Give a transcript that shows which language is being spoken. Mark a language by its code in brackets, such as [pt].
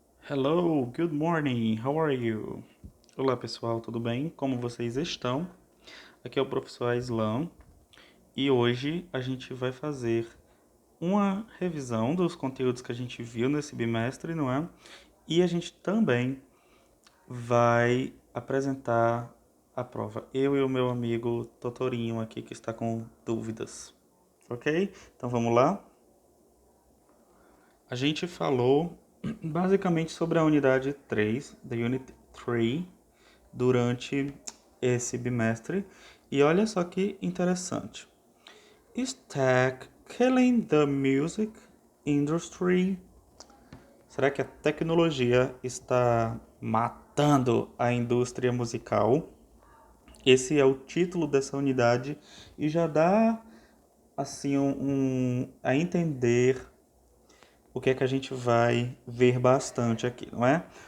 [en] Hello, good morning, how are you? [pt] Olá pessoal, tudo bem? Como vocês estão? Aqui é o professor Aislan e hoje a gente vai fazer uma revisão dos conteúdos que a gente viu nesse bimestre, não é? E a gente também vai apresentar a prova. Eu e o meu amigo Totorinho aqui que está com dúvidas, ok? Então vamos lá? A gente falou basicamente sobre a unidade 3, da Unit 3, durante esse bimestre. E olha só que interessante. [en] Is tech killing the music industry? [pt] Será que a tecnologia está matando a indústria musical? Esse é o título dessa unidade e já dá assim a entender o que é que a gente vai ver bastante aqui, não é?